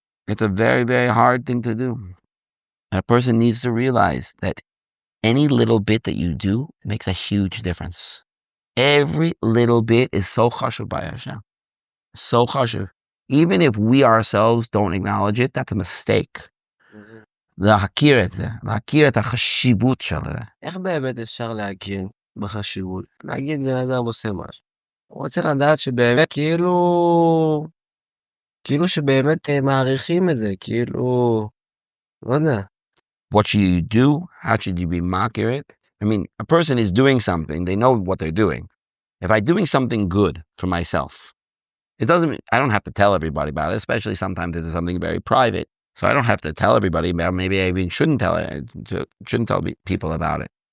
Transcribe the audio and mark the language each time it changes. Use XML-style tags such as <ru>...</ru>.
<en>It's a very, very hard thing to do. And a person needs to realize that any little bit that you do makes a huge difference. Every little bit is so chashuv by Hashem. So chashuv. Even if we ourselves don't acknowledge it, that's a mistake.</en> <he>להכיר את זה, להכיר את החשיבות של זה. איך באמת אפשר להכיר בחשיבות? להגיד בן אדם עושה משהו. הוא צריך לדעת שבאמת כאילו שבאמת מעריכים את זה, לא יודע.</he> <en>What should you do? How should you be accurate? I mean, a person is doing something, they know what they're doing. If I'm doing something good for myself, I don't have to tell everybody about it, especially sometimes if it's something very private. So I don't have to tell everybody about it. Maybe I even shouldn't tell people about it.</en>